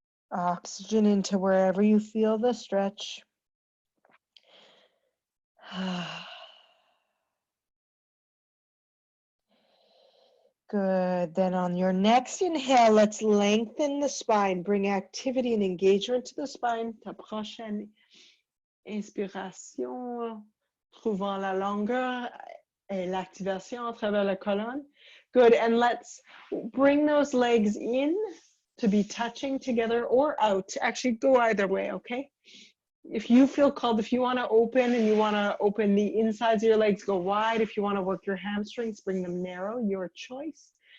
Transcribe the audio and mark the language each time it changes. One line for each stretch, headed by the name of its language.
English: Oxygen into wherever you feel the stretch. Good, then on your next inhale, let's lengthen the spine, bring activity and engagement to the spine.
French: Ta prochaine inspiration, trouvant la longueur et l'activation à travers la colonne.
English: Good, and let's bring those legs in to be touching together or out. Actually, go either way, okay? If you feel called, if you want to open and you want to open the insides of your legs, go wide. If you want to work your hamstrings, bring them narrow, your choice.